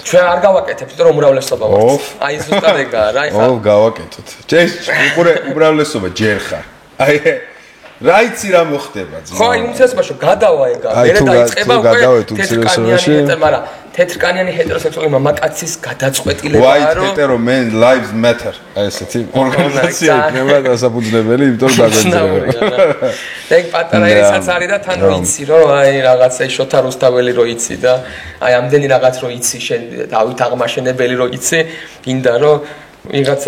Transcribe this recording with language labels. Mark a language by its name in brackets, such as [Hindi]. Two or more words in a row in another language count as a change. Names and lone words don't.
[Georgian] ჩვენ არ გავაკეთებთ რომ უმრავლესობა ვართ აი ზუსტად ეგაა რა ხო გავაკეთოთ ჯერ უმრავლესობა ჯერ ხარ აი რა იცი რა მოხდება ძმა ხო აი უმცირესობაში გადავა ეგა მერე დაიწყება თეთრკანიანი მაგრამ თეთრკანიანი ჰეტეროსექსუალი მამაკაცის გადაწყვეტილებაა რომ [English] white hetero men lives matter [Georgian] აი ესეთი ორგანიზაცია იქნება დასაფუძნებელი იმიტომ გაგვეძრება ეგ პატარა ერთსაც არის და თან რო იცი რომ აი რაღაცა შოთა რუსთაველი რო იცი და აი ამდენი რაღაც რო იცი შენ დავით აღმაშენებელი რო იცი გინდა რომ ვიღაცა